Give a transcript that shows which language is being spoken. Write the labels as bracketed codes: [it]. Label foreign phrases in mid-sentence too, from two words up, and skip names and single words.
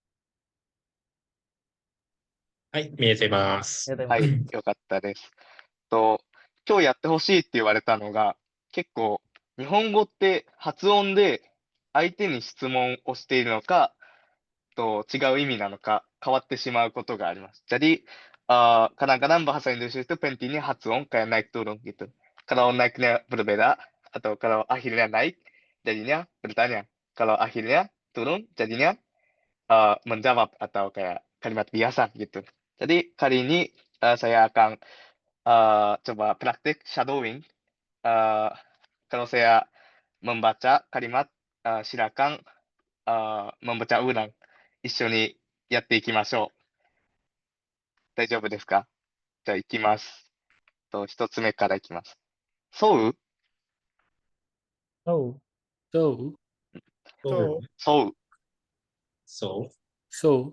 [ja] はい、見えてます。はい、よかったです。今日やってほしいって言われたのが、結構日本語って発音で相手に質問をしているのか、違う意味なのか変わってしまうことがあります。 [id] Jadi kadang-kadang bahasa Indonesia itu pentingnya 発音 kayak naik turun gitu. Kalau naiknya berbeda atau kalau akhirnya naik jadinya bertanya. Kalau akhirnya turun jadinya menjawab atau kayak kalimat biasa gitu. Jadi kali ini saya akan coba praktik shadowing. Kalau saya membaca kalimat, silakan membaca ulang. [ja] 一緒にやっていきましょう。大丈夫ですか？じゃあ行きます。一つ目からいきます。そう？そう。そうそう。そう